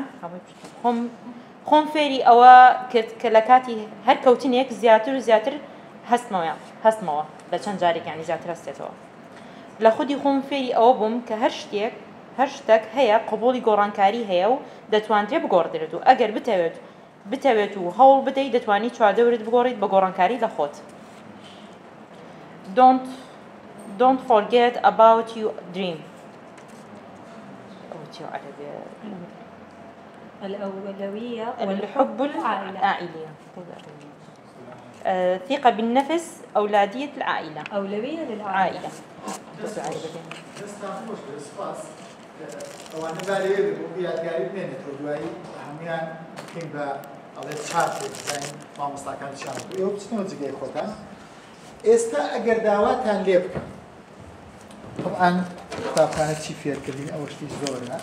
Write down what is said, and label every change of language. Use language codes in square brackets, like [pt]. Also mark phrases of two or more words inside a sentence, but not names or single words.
[ckb] خۆم فێری ئەوە کرد کە لە کاتی هەر کەوتنێک زیاتر و زیاتر هەستمەوە لە چەند جارێکیانی زیاتر هەستێتەوە. لە خودی خۆم فێری ئەوە بووم کە هەر شتێک هەیە قبوڵی گۆڕانکاری هەیە و دەتوانرێت بگۆڕدرێت و ئەگەر بتەوێت و هەوڵ بدەیت دەتوانی چواردەورت بگۆڕیت بە گۆڕانکاری لە خۆت. [en] Don't forget about your dream. [ar] الأولوية الحب العائلية. ثقة بالنفس، أولادية العائلة. أولوية للعائلة. [ckb] ئەوانە بارەیە بۆ یادگاری بێنێتەوە دوایی هەمویان بکەین بە ئەڵێ چارت بزانین مامۆستاکانشان ئێوە بچنەوە جگەی خۆتان. ئێستا ئەگەر داواتان لێ بکەم، طبعاً قوتابخانە چی فێرکردین ئەوە شتی زۆرە.